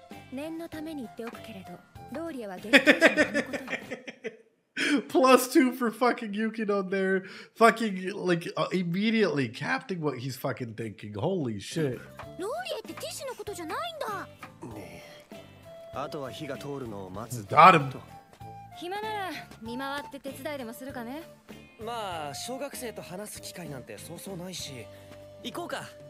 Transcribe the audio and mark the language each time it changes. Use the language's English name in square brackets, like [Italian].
[Japanese] 念のために言っておくけれど、ローリエは激闘時のあのことよ。 [English] +2 for fucking Yukino there. Fucking, like, immediately capting what he's fucking thinking. Holy shit. [Japanese] ローリエってティッシュのことじゃないんだ。ねえ。あとは火が通るのを待つ。 [English] Got him. [Japanese] 暇なら見回って手伝いでもするかね。まあ小学生と話す機会なんてそうそうないし、行こうか。